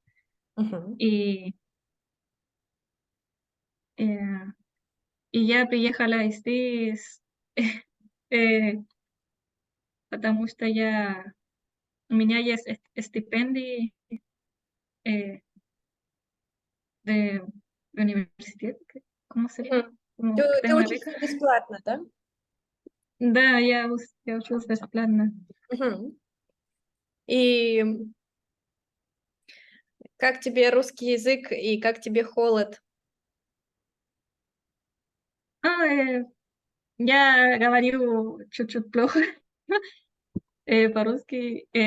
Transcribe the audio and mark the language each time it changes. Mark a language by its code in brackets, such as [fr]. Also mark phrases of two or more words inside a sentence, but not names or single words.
[ru] Мгм. И, э, и я приехала здесь, э, потому что у меня есть стипендий э, [es] de, de universidad, ¿cómo se llama? [ru] Мгм. Ты, [es] Como que [ru] ты [es] tengo una beca. [ru] учишься бесплатно, да? Да, я учусь бесплатно. Мгм. И Как тебе русский язык и как тебе холод? А, я говорю чуть-чуть плохо по-русски.